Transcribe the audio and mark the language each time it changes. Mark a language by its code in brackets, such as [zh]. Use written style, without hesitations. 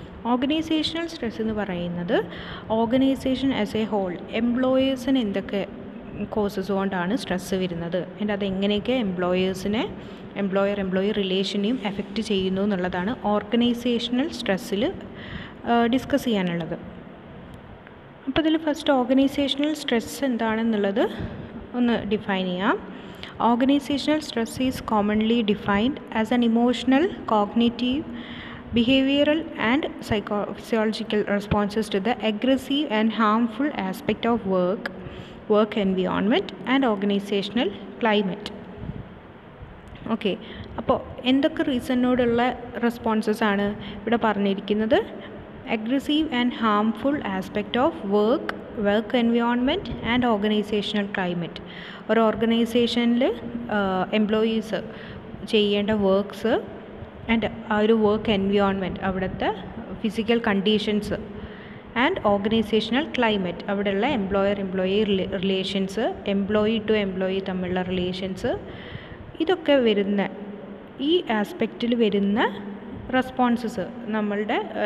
[ml] Organisational stress എന്ന് പറയുന്നത് [en] organisation as a whole [ml] എംപ്ലോയേഴ്സിന് എന്തൊക്കെ കോസസ് കൊണ്ടാണ് സ്ട്രെസ്സ് വരുന്നത്, ആൻഡ് അതെങ്ങനെയൊക്കെ എംപ്ലോയർ എംപ്ലോയി റിലേഷനെയും എഫക്റ്റ് ചെയ്യുന്നു എന്നുള്ളതാണ് ഓർഗനൈസേഷണൽ സ്ട്രെസ്സിൽ ഡിസ്കസ് ചെയ്യാനുള്ളത്. അപ്പോൾ ഇതിൽ ഫസ്റ്റ് ഓർഗനൈസേഷണൽ സ്ട്രെസ് എന്താണെന്നുള്ളത് ഒന്ന് ഡിഫൈൻ ചെയ്യാം. [en] Organizational stress is commonly defined as an emotional, cognitive, behavioral and physiological responses to the aggressive and harmful aspect of work environment and organizational climate. [ml] Okay, അപ്പോൾ എന്തൊക്കെ റീസണിനോടുള്ള responses ആണ് ഇവിടെ പറഞ്ഞിരിക്കുന്നത്? [en] Aggressive and harmful aspect of work environment and organisational climate. [ml] ഒരു ഓർഗനൈസേഷനിൽ employees ചെയ്യേണ്ട works and ആ ഒരു വർക്ക് എൻവയോൺമെൻറ്റ്, അവിടുത്തെ physical conditions and organisational climate, അവിടെയുള്ള employee relations, employee to employee തമ്മിലുള്ള റിലേഷൻസ്, ഇതൊക്കെ വരുന്ന ഈ ആസ്പെക്റ്റിൽ വരുന്ന റെസ്പോൺസസ് നമ്മളുടെ